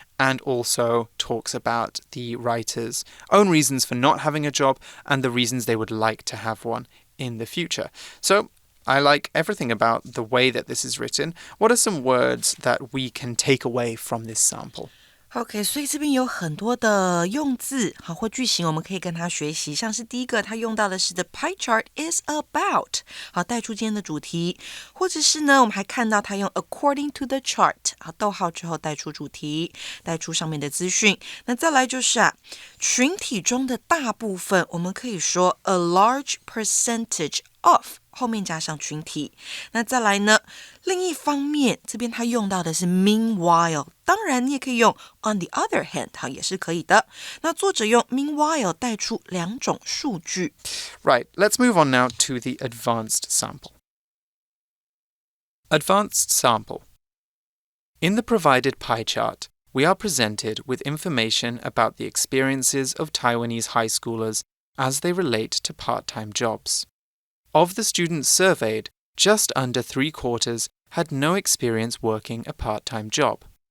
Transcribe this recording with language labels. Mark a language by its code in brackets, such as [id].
[en] and also talks about the writer's own reasons for not having a job and the reasons they would like to have one in the future. So I like everything about the way that this is written. What are some words that we can take away from this sample? [zh] OK， 所以这边有很多的用字好或句型，我们可以跟他学习。像是第一个，他用到的是 [en] The pie chart is about， [zh] 好带出今天的主题，或者是呢，我们还看到他用 [en] according to the chart， [zh] 好逗号之后带出主题，带出上面的资讯。那再来就是群体中的大部分，我们可以说 [en] a large percentage of。 [zh] 后面加上群体，那再来呢？另一方面，这边他用到的是 meanwhile， 当然你也可以用 [en] on the other hand， [zh] 好也是可以的。那作者用 meanwhile 带出两种数据。 [en] Right, let's move on now to the advanced sample. Advanced sample. In the provided pie chart, we are presented with information about the experiences of Taiwanese high schoolers as they relate to part-time jobs.Of the students surveyed, just under 3/4 had no experience working a part-time job.